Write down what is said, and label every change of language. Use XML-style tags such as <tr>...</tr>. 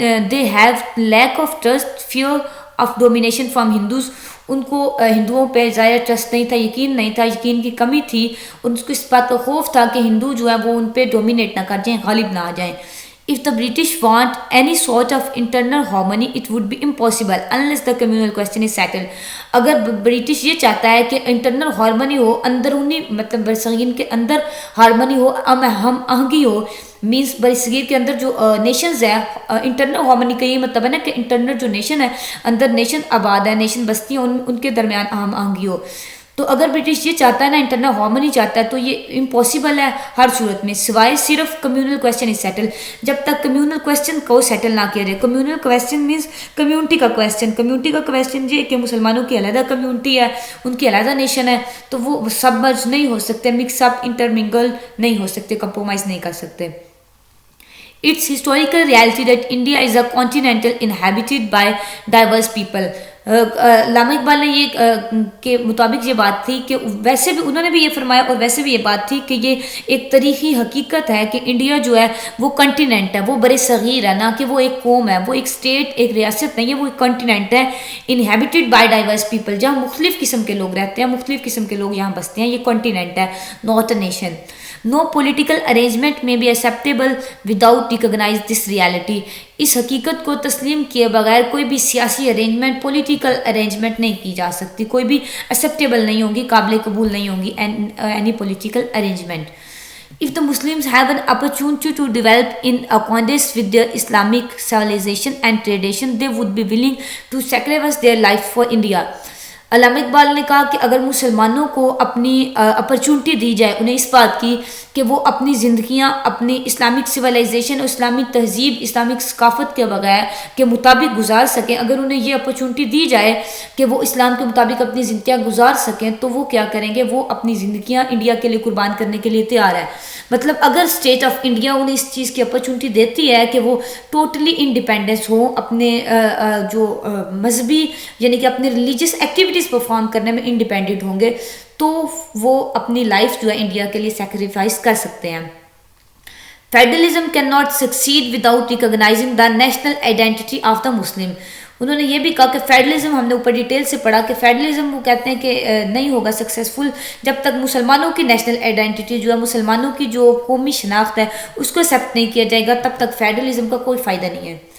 <en>They have lack of trust, fear of domination from Hindus.</en> <ur>ان کو ہندوؤں پہ ظاہر ٹرسٹ نہیں تھا, یقین نہیں تھا, یقین کی کمی تھی, اور اس کو اس بات کا خوف تھا کہ ہندو جو ہے وہ ان پہ ڈومینیٹ نہ کر جائیں, غالب نہ آ جائیں.</ur> <en>If the British want any sort of internal harmony, it would be impossible unless the communal question is settled.</en> <ur>اگر برٹش یہ چاہتا ہے کہ انٹرنل ہارمنی ہو, اندرونی مطلب برصغیر کے اندر ہارمنی ہو, ہم آہنگی ہو, مینس برصغیر کے اندر جو نیشنز ہے, انٹرنل ہارمنی کا یہ مطلب ہے نا کہ انٹرنل جو نیشن ہے, اندر نیشن آباد ہے, نیشن بستی ہیں, ان کے درمیان ہم آہنگی ہو. تو اگر برٹش یہ چاہتا ہے نا, انٹرنل ہارمنی چاہتا ہے, تو یہ امپاسبل ہے ہر صورت میں, سوائے صرف</ur> <en>Communal question is settle.</en> <ur>جب تک کمیونل کویسچن کو سیٹل نہ کیا جائے, کمیونل کویسچن مینس کمیونٹی کا کویسچن, کمیونٹی کا کویسچن یہ کہ مسلمانوں کی علیحدہ کمیونٹی ہے, ان کی علیحدہ نیشن ہے, تو وہ سبمرج نہیں ہو سکتے, مکس اپ انٹرمنگل نہیں ہو سکتے, کمپرومائز نہیں کر سکتے.</ur> <en>It's historical reality that India is a continent inhabited by diverse people.</en> <ur>علامہ اقبال نے یہ کے مطابق یہ بات تھی کہ ویسے بھی انہوں نے بھی یہ فرمایا, اور ویسے بھی یہ بات تھی کہ یہ ایک تاریخی حقیقت ہے کہ انڈیا جو ہے وہ کنٹیننٹ ہے, وہ بر صغیر ہے, نہ کہ وہ ایک قوم ہے, وہ ایک اسٹیٹ, ایک ریاست نہیں ہے, وہ ایک کنٹیننٹ ہے.</ur> <en>inhabited by diverse people,</en> <ur>جہاں مختلف قسم کے لوگ رہتے ہیں, مختلف قسم کے لوگ یہاں بستے ہیں, یہ کنٹیننٹ ہے,</ur> <en>Not a nation. No political arrangement may be acceptable without recognize this reality.</en> <ur>اس حقیقت کو تسلیم کیے بغیر کوئی بھی سیاسی ارینجمنٹ, پولیٹیکل ارینجمنٹ نہیں کی جا سکتی, کوئی بھی ایکسیپٹیبل نہیں ہوگی, قابل قبول نہیں ہوگی</ur> <en>any political arrangement. If the Muslims have an opportunity to develop in accordance with their Islamic civilization and tradition, they would be willing to sacrifice their life for India.</en> <ur>علامہ اقبال نے کہا کہ اگر مسلمانوں کو اپنی اپرچونٹی دی جائے, انہیں اس بات کی کہ وہ اپنی زندگیاں اپنی اسلامک سویلائزیشن اور اسلامی تہذیب, اسلامک ثقافت کے بغیر کے مطابق گزار سکیں, اگر انہیں یہ اپرچونٹی دی جائے کہ وہ اسلام کے مطابق اپنی زندگیاں گزار سکیں, تو وہ کیا کریں گے, وہ اپنی زندگیاں انڈیا کے لیے قربان کرنے کے لیے تیار ہے. مطلب اگر اسٹیٹ آف انڈیا انہیں اس چیز کی اپرچونٹی دیتی ہے کہ وہ ٹوٹلی انڈیپینڈنس ہوں, اپنے جو مذہبی یعنی کہ اپنے ریلیجیس ایکٹیویٹیز پرفارم کرنے میں انڈیپینڈنٹ ہوں گے, تو وہ اپنی لائف جو ہے انڈیا کے لیے سیکریفائس کر سکتے ہیں.</ur> <en>Federalism cannot succeed without recognizing the national identity of the Muslim.</en> <ur>انہوں نے یہ بھی کہا کہ فیڈرلزم، ہم نے اوپر ڈیٹیل سے پڑھا کہ فیڈرلزم وہ کہتے ہیں کہ نہیں ہوگا سکسیزفل جب تک مسلمانوں کی نیشنل آئیڈینٹی جو ہے، مسلمانوں کی جو قومی شناخت ہے اس کو ایکسیپٹ نہیں کیا جائے گا، تب تک فیڈرلزم کا کوئی فائدہ نہیں ہے.</ur>